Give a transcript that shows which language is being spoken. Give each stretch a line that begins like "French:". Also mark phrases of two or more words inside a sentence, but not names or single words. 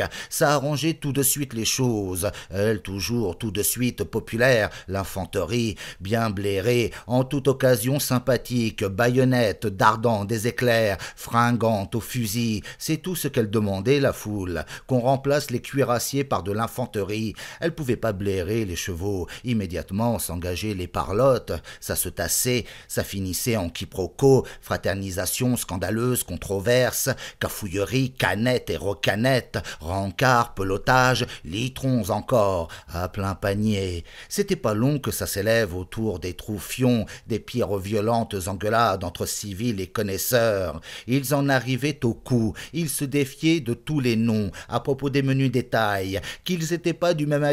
French: Ça arrangeait tout de suite les choses. Elle, toujours tout de suite populaire, l'infanterie, bien blairée, en toute occasion sympathique, baïonnette, dardant des éclairs, fringante au fusil. C'est tout ce qu'elle demandait, la foule, qu'on remplace les cuirassiers par de l'infanterie. Elle pouvait pas blairer les chevaux. Immédiatement s'engager les parlottes, ça se tassait, ça finissait en quiproquo, fraternisation scandaleuse, controverse, cafouillerie, canette et recanette, rencard, pelotage, litrons encore, à plein panier. C'était pas long que ça s'élève autour des troufions, des pires violentes engueulades entre civils et connaisseurs. Ils en arrivaient au cou, ils se défiaient de tous les noms, à propos des menus détails, qu'ils étaient pas du même